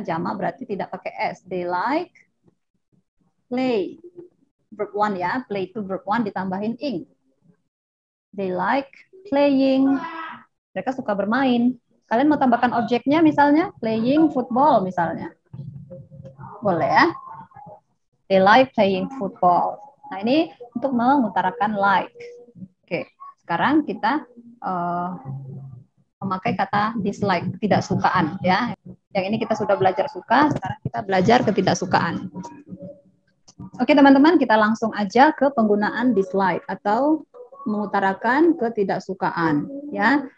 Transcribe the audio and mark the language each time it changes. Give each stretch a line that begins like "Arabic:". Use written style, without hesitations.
Indonesian: Jamak berarti tidak pakai S.
English: They like play.
Indonesian: Verb one ya. Play itu verb one ditambahin ing.
English: They like playing.
Indonesian: Mereka suka bermain. Kalian mau tambahkan objeknya misalnya
English: playing football
Indonesian: misalnya. Boleh ya.
English: They like playing football.
Indonesian: Nah ini untuk mengutarakan like. Oke. Sekarang kita memakai kata dislike, tidak sukaan ya. Yang ini kita sudah belajar suka, sekarang kita belajar ketidaksukaan. Oke teman-teman, kita langsung aja ke penggunaan dislike atau mengutarakan ketidaksukaan ya.